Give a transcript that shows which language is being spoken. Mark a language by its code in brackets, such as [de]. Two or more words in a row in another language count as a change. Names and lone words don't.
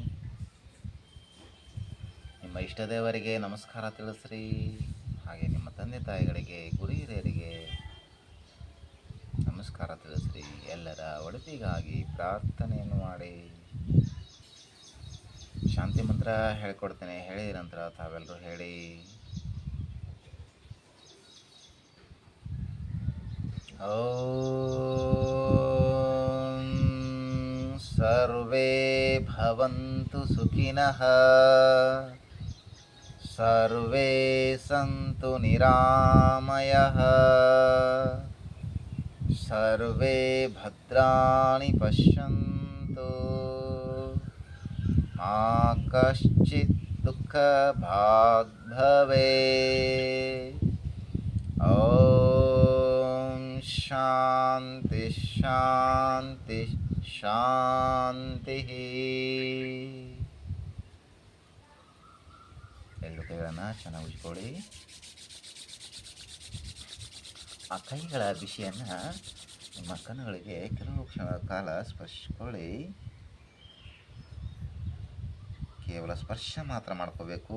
[kn] ನಿಮ್ಮ ಇಷ್ಟ ದೇವರಿಗೆ ನಮಸ್ಕಾರ ತಿಳಿಸ್ರಿ. ಹಾಗೆ ನಿಮ್ಮ ತಂದೆ ತಾಯಿಗಳಿಗೆ, ಗುರು ಹಿರಿಯರಿಗೆ ನಮಸ್ಕಾರ ತಿಳಿಸ್ರಿ. ಎಲ್ಲರ ಒಳಿತಿಗಾಗಿ ಪ್ರಾರ್ಥನೆಯನ್ನು ಮಾಡಿ. ಶಾಂತಿ ಮಂತ್ರ ಹೇಳ್ಕೊಡ್ತೇನೆ, ಹೇಳಿದ ನಂತರ ತಾವೆಲ್ಲರೂ ಹೇಳಿ. [sa] ಓಂ ಸರ್ವೇ ಭವಂತು ಸುಖಿನಃ, ಸರ್ವೇ ಸಂತು ನಿರಾಮಯಃ, ಸರ್ವೇ ಭದ್ರಾಣಿ ಪಶ್ಯಂತು, ಮಾ ಕಶ್ಚಿತ್ ದುಃಖ ಭಾಗ್ ಭವೇತ್. ಓಂ ಶಾಂತಿ ಶಾಂತಿ ಶಾಂತಿ. [kn] ಎರಡು ಕೈಗಳನ್ನು ಚೆನ್ನಾಗಿ ಉಜ್ಕೊಳ್ಳಿ. ಆ ಕೈಗಳ ಬಿಸಿಯನ್ನು ನಿಮ್ಮ ಕಣ್ಣುಗಳಿಗೆ ಕೆಲವು ಕ್ಷಣಗಳ ಕಾಲ ಸ್ಪರ್ಶಿಸ್ಕೊಳ್ಳಿ. ಕೇವಲ ಸ್ಪರ್ಶ ಮಾತ್ರ ಮಾಡ್ಕೋಬೇಕು.